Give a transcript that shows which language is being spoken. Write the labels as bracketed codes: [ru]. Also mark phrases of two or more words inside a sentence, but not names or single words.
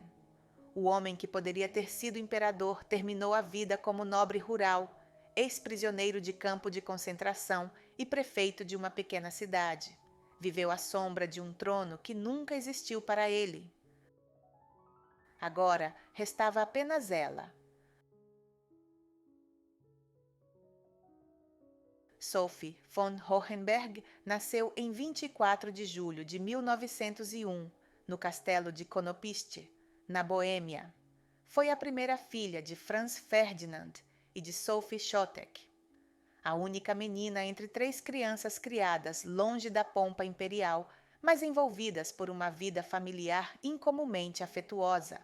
[pt] O homem que poderia ter sido imperador terminou a vida como nobre rural, ex-prisioneiro de campo de concentração e prefeito de uma pequena cidade. Viveu à sombra de um trono que nunca existiu para ele. Agora restava apenas ela. Sophie von Hohenberg nasceu em 24 de julho de 1901, no castelo de Konopiste, na Boêmia. Foi a primeira filha de Franz Ferdinand e de Sophie Chotek. A única menina entre 3 crianças criadas longe da pompa imperial, mas envolvidas por uma vida familiar incomumente afetuosa.